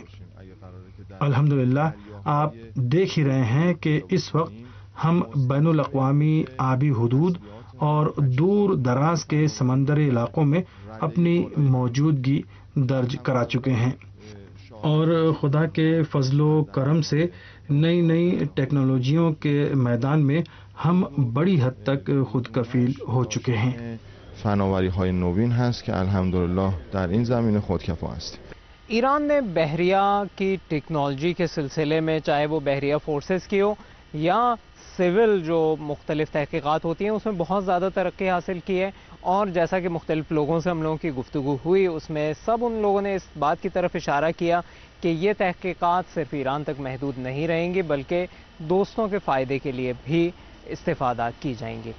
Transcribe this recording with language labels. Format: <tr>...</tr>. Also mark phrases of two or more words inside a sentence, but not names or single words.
<ur>الحمدللہ آپ دیکھ ہی رہے ہیں کہ اس وقت ہم بین الاقوامی آبی حدود اور دور دراز کے سمندری علاقوں میں اپنی موجودگی درج کرا چکے ہیں اور خدا کے فضل و کرم سے نئی نئی ٹیکنالوجیوں کے میدان میں ہم بڑی حد تک خود کفیل ہو چکے ہیں.</ur> <fa>فناوری‌های نوین هست که الحمدلله در این زمینه خودکفا هستیم.</fa> <ur>ایران نے بحریہ کی ٹیکنالوجی کے سلسلے میں, چاہے وہ بحریہ فورسز کی ہو یا سول جو مختلف تحقیقات ہوتی ہیں, اس میں بہت زیادہ ترقی حاصل کی ہے اور جیسا کہ مختلف لوگوں سے ہم لوگوں کی گفتگو ہوئی اس میں سب ان لوگوں نے اس بات کی طرف اشارہ کیا کہ یہ تحقیقات صرف ایران تک محدود نہیں رہیں گی بلکہ دوستوں کے فائدے کے لیے بھی استفادہ کی جائیں گی.</ur>